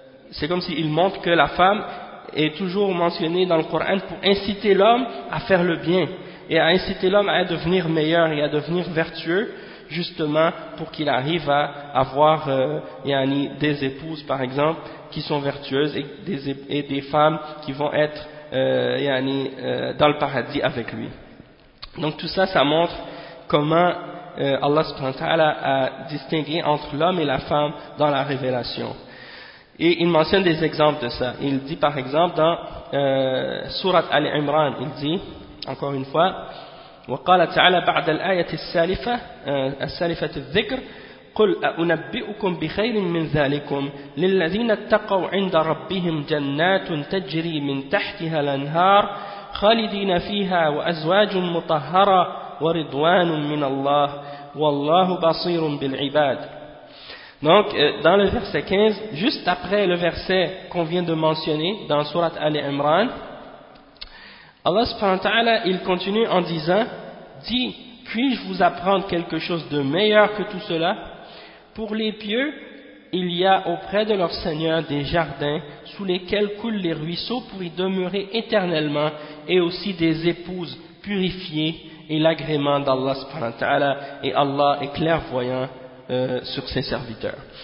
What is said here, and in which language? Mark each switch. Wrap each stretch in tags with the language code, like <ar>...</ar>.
<fr>c'est comme s'il montre que la femme est toujours mentionnée dans le Coran pour inciter l'homme à faire le bien et à inciter l'homme à devenir meilleur et à devenir vertueux, justement pour qu'il arrive à avoir des épouses par exemple qui sont vertueuses et des femmes qui vont être dans le paradis avec lui. Donc tout ça montre comment Allah subhanahu wa ta'ala a distingué entre l'homme et la femme dans la révélation. Et il mentionne des exemples de ça. Il dit par exemple dans Surat Al-Imran, il dit, encore une fois,</fr> <ar>وقال تعالى بعد الآية السالفة السالفة الذكر قل أنبئكم بخير من ذلكم للذين اتقوا عند ربهم جنات تجري من تحتها الأنهار خالدين فيها وأزواج مطهرة ورضوان من الله والله بصير بالعباد.</ar> <fr>Donc dans le verset 15, juste après le verset qu'on vient de mentionner dans sourate Ali Imran, Allah subhanahu wa ta'ala, il continue en disant: dit, puis-je vous apprendre quelque chose de meilleur que tout cela? Pour les pieux, il y a auprès de leur Seigneur des jardins sous lesquels coulent les ruisseaux pour y demeurer éternellement, et aussi des épouses purifiées et l'agrément d'Allah subhanahu wa ta'ala, et Allah est clairvoyant sur ses serviteurs.</fr>